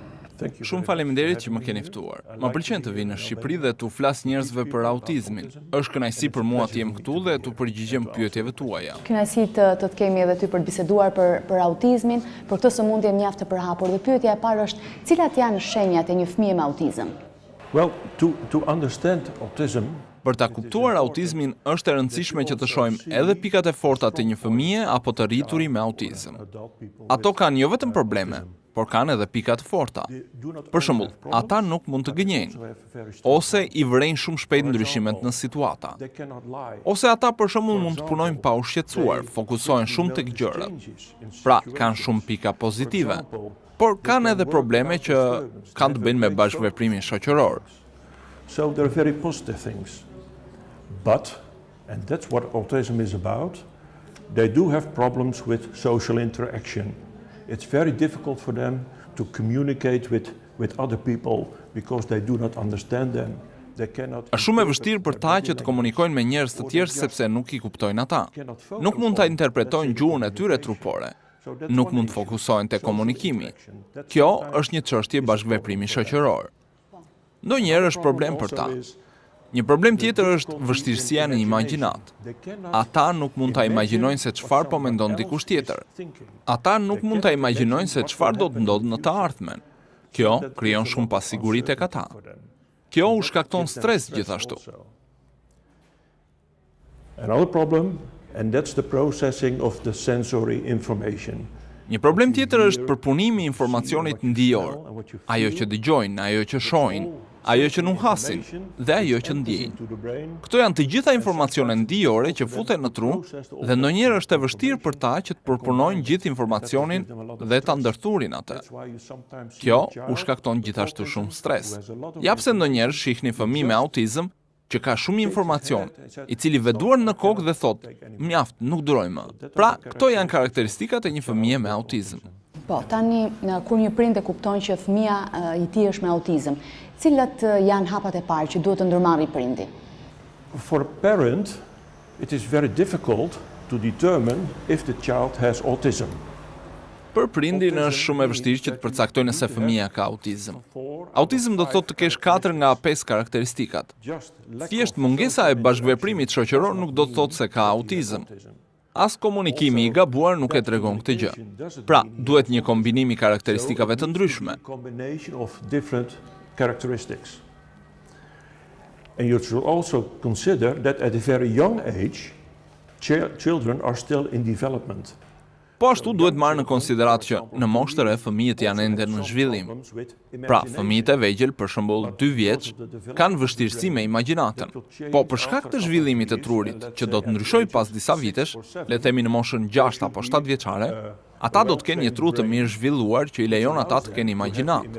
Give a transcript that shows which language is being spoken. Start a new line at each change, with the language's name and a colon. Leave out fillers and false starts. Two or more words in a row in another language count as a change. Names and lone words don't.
Albanian: Shumë faleminderit që më keni ftuar. Më pëlqen të vi në Shqipëri dhe t'u flas njerëzve për autizmin. Është kënaqësi për mua të jem këtu dhe t'u përgjigjem pyetjeve tuaja. Kënaqësi të kemë edhe ty për të biseduar për autizmin, për këtë sëmundje mjaft të përhapur. Dhe pyetja e parë është, cilat janë shenjat e një fëmijë me autizëm?
English: Well, to understand autism,
Albanian: Për ta kuptuar autizmin, është e rëndësishme që të shohim edhe pikat e forta të një fëmije apo të rrituri me autizëm. Ato kanë jo vetëm probleme, por kanë edhe pika të forta. Për shembull, ata nuk mund të gënjejnë, ose i vërejnë shumë shpejt ndryshimet në situata. Ose ata për shembull mund të punojnë pa u shqetësuar, fokusohen shumë tek gjërat. Pra, kanë shumë pika pozitive, por kanë edhe probleme që kanë të bëjnë me bashkëveprimin shoqëror.
English: so there are very positive things. But, and that's what autism is about, they do have problems with social interaction. It's very difficult for them to communicate with other people because they do not understand them.
Albanian: Është shumë e vështirë për ta që të komunikojnë me njerëz të tjerë sepse nuk i kuptojnë ata. Nuk mund ta interpretojnë gjuhën e tyre trupore. Nuk mund të fokusohen te komunikimi. Kjo është një çështje bashkëveprimi shoqëror. Ndonjëherë është problem për ta. Një problem tjetër është vështirësia në imagjinat. Ata nuk mund ta imagjinojnë se çfarë po mendon dikush tjetër. Ata nuk mund ta imagjinojnë se çfarë do të ndodhë në të ardhmen. Kjo krijon shumë pasiguri tek ata. Kjo u shkakton stres gjithashtu.
English: Another problem, and that's the processing of the sensory information.
Albanian: Një problem tjetër është përpunimi i informacionit ndijor. Ajo që dëgjojnë, ajo që shohin, ajo që nuhasin dhe ajo që ndjejnë. Këto janë të gjitha informacione ndijore që futen në tru dhe ndonjëherë është e vështirë për ta që të përpunojnë gjithë informacionin dhe ta ndërthurin atë. Kjo u shkakton gjithashtu shumë stres. Ja pse ndonjëherë shihni fëmijë me autizëm që ka shumë informacion, i cili veduar në kokë dhe thot, mjaft, nuk duroj më. Pra, këto janë karakteristikat e një fëmije me autizëm. Po, tani, kur një prind e kupton që fëmia i tij është me autizëm, cilat janë hapat e parë që duhet të ndërmarrë prindi?
English: For a parent, it is very difficult to determine if the child has autism.
Albanian: Për prindin është shumë e vështirë që të përcaktojnë nëse fëmia ka autizëm. Autizëm do të thotë të kesh 4 nga 5 karakteristikat. Thjesht mungesa e bashkëveprimit shoqëror nuk do të thotë se ka autizëm. As komunikimi i gabuar nuk e tregon këtë gjë. Pra, duhet një kombinim i karakteristikave të ndryshme.
English: And you should also consider that at a very young age, children are still in development.
Albanian: Po ashtu duhet marrë në konsiderat që në moshë të re fëmijët janë ende në zhvillim. Pra, fëmijët e vegjël, për shembull 2 vjeç, kanë vështirësi me imagjinatën. Po për shkak të zhvillimit të trurit, që do të ndryshojë pas disa vitesh, le të themi në moshën 6 apo 7 vjeçare, ata do të kenë një tru të mirë zhvilluar që i lejon ata të kenë imagjinat.